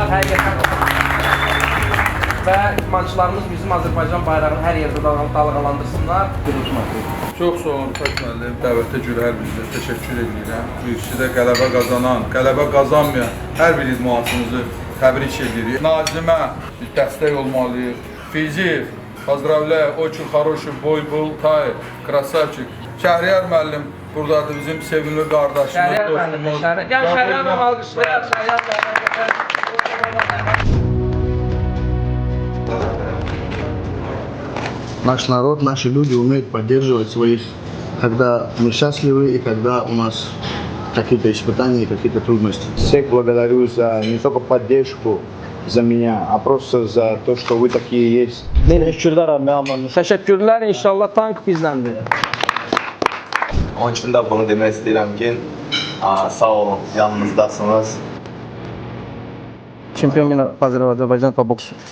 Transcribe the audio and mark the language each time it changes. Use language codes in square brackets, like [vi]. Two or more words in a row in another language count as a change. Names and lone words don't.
[az] Həqiqətən və idmançılarımız bizim Azərbaycan bayrağını hər yerdə dalğalandırsınlar. Çox sağ olun Rüfət müəllim, dəvətə görə hər birinizə təşəkkür edirəm. Bu işçidə qələbə qazanan, qələbə qazanmayan hər bir idmançımızı təbrik edirik. Nazimə dəstək olmalıyıq. Fiziv, [ru] поздравляю, очень хороший bой был, [az] Tay, krasavçik. Şəhriyar müəllim buradadır, bizim sevimli qardaşımız, Şəhriyar müəllim, dostumuz. Şəhriyar müəllim alqışlayaq, Şəhriyar müəllim. [ru] Наш народ, наши люди умеют поддерживать своих, когда мы счастливы и когда у нас какие-то испытания, какие-то трудности. Всех благодарю за не только поддержку за меня, а просто за то, что вы такие есть. [tr] Teşekkürler abi ablamız. [az] Təşəkkürlər, inşallah tank bizləndir. Onun üçün də bunu demək istəyirəm ki, sağ olun, yanınızdasınız. [tr] Çempion yine Azerbaycan boks.